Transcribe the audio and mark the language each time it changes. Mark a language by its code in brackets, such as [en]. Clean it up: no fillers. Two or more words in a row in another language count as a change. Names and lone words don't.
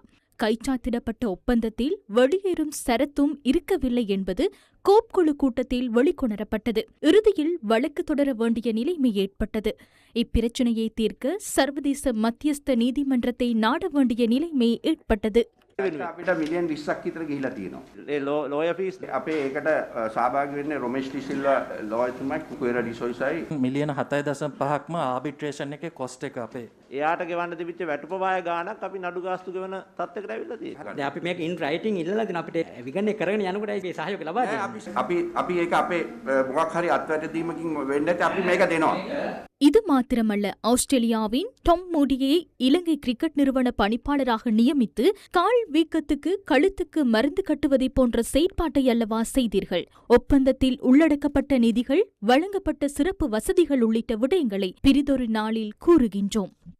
[ta] கைச்சாத்திடப்பட்ட ஒப்பந்தத்தில் வெளியேறும் சரத்தும் இருக்கவில்லை என்பது கோப் குழு கூட்டத்தில் வெளிக்கொணரப்பட்டது. இறுதியில் வழக்கு தொடர வேண்டிய நிலைமை ஏற்பட்டது. இப்பிரச்சினையை தீர்க்க சர்வதேச மத்தியஸ்த நீதிமன்றத்தை நாட வேண்டிய நிலைமை ஏற்பட்டது. [si] අපිට මිලියන් 20ක් විතර ගිහිලා තියෙනවා. ඒ [en] lawyer fees [si] අපේ ඒකට සහභාගී වෙන්නේ රොමේෂ් ඩිසිල්වා ලෝයර්තුමයි කුකුරා ඩිසොයිසයි මිලියන 7.5ක්ම ආබිට්‍රේෂන් එකේ කොස්ට් එක අපේ. එයාට ගෙවන්න තිබිච්ච වැටුපවාය ගාණක් අපි නඩු ගාස්තු ගෙවන තත්ත්වයකට ඇවිල්ලා තියෙනවා. දැන් අපි මේක [en] in writing [si] ඉල්ලලා දෙන අපිට විගණනය කරගෙන යනකොට ඒකේ සහයෝගය ලබා දෙන්න. අපි ඒක අපේ මොකක් හරි අත්වැටදීමකින් වෙන්න ඇති අපි මේක දෙනවා. [ta] இது மாத்திரமல்ல, ஆஸ்திரேலியாவின் டாம் மூடியை இலங்கை கிரிக்கெட் நிறுவன பணிப்பாளராக நியமித்து கால் வீக்கத்துக்கு கழுத்துக்கு மருந்து கட்டுவதை போன்ற செயற்பாட்டை அல்லவா செய்தீர்கள்? ஒப்பந்தத்தில் உள்ளடக்கப்பட்ட நிதிகள், வழங்கப்பட்ட சிறப்பு வசதிகள் உள்ளிட்ட விடயங்களை பிரிதொரு நாளில் கூறுகின்றோம்.